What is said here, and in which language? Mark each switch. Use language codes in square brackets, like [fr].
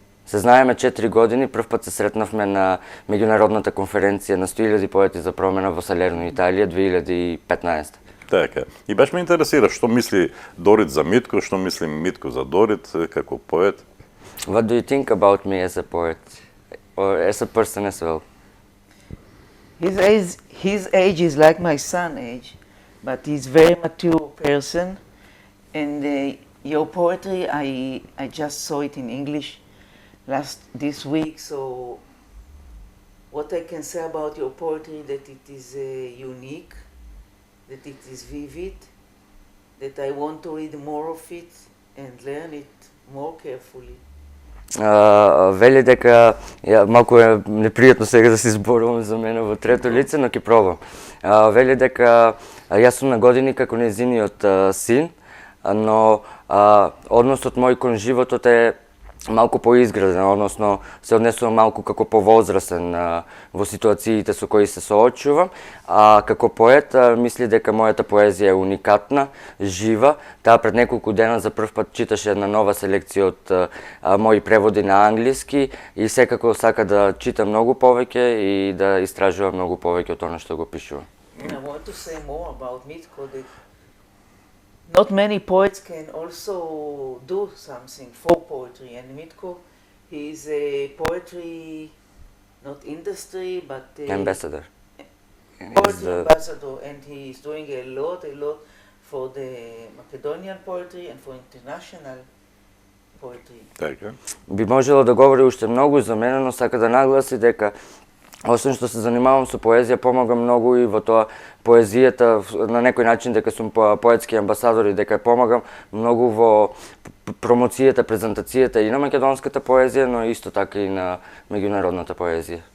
[mk] Се знаеме 4 години, пръв път се сретнавме на меѓународната конференција на 100.000 поети за промена во Салерно, Италија, 2015. Така. И баш ме интересира што мисли Дорит за Митко, што мисли Митко за Дорит како поет. [en] What do you think about me as a poet? Or as a person as well? His age is like my son's age, but he's very mature person. And your poetry, I just saw it in English this week. So what I can say about your poetry, that it is unique, that it is vivid, that I want to read more of it and learn it more carefully. [mk] Вели дека малку е непријатно сега да се зборувам за мене во трето лице, но ќе пробам. Вели дека јас сум на години како нејзиниот син, но односот мој кон животот е малку поизграден, односно се однесувам малку како повозрасен во ситуациите со кои се соочувам, а како поет мисли дека мојата поезија е уникатна, жива. Таа пред неколку дена за прв пат читаше една нова селекција од мои преводи на англиски и секако сака да чита многу повеќе и да истражува многу повеќе од она што го пишува. [en] I want to say more about Mitko, that not many poets can also do something for poetry, and Mitko, he is a poetry, not industry, but Ambassador. poetry ambassador, and he is doing a lot for the Macedonian poetry and for international poetry. [mk] Така. Би можело да говори уште многу за мене, но сака да нагласи дека освен што се занимавам со поезија, помагам многу и во тоа поезијата на некој начин дека сум поетски амбасадор и дека помагам многу во промоцијата, презентацијата и на македонската поезија, но исто така и на меѓународната поезија.